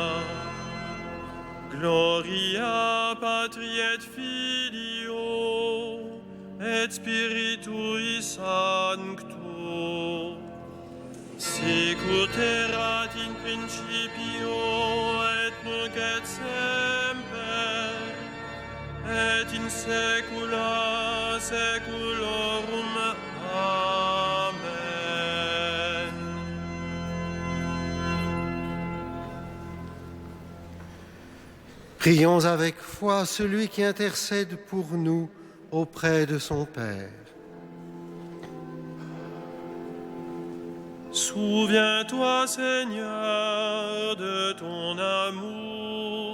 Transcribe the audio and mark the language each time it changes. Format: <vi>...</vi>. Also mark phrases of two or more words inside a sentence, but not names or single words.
<la>Gloria Patri et Filio, et Spiritui Sancto, sicut erat in principio et nunc et semper, et in saecula saeculorum. Amen.</la> <fr>Prions avec foi celui qui intercède pour nous auprès de son Père. Souviens-toi, Seigneur, de ton amour.</fr>